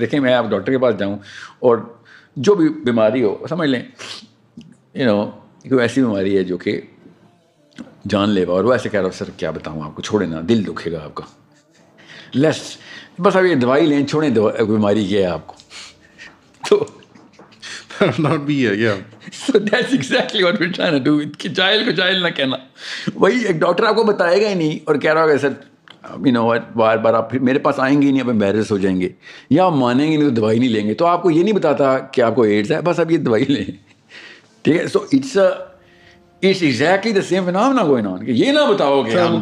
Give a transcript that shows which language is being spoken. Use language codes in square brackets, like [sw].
[ur] دیکھیں میں آپ ڈاکٹر کے پاس جاؤں اور جو بھی بیماری ہو, سمجھ لیں کوئی ایسی بیماری ہے جو کہ جان لیوا, اور وہ ایسے کہہ رہا ہو سر کیا بتاؤں آپ کو, چھوڑے نا, دل دکھے گا آپ کا, لیس بس اب یہ دوائی لیں, چھوڑیں بیماری کیا ہے آپ کو. تو [en] not be here, yeah. So that's exactly what we're trying to do. [ur] کہ جاہل کو جاہل نہ کہنا. وہی ایک ڈاکٹر آپ کو بتائے گا ہی نہیں اور کہہ رہا ہوگا سر بار بار آپ میرے پاس آئیں گے ہی نہیں, اب امبیرس ہو جائیں گے, یا آپ مانیں گے نہیں تو دوائی نہیں لیں گے. تو آپ کو یہ نہیں بتاتا کہ آپ کو ایڈز ہے, بس اب یہ دوائی لیں, ٹھیک ہے. [en] so it's exactly the same phenomena going on, [ur] کہ یہ نہ بتاؤ کہ ہم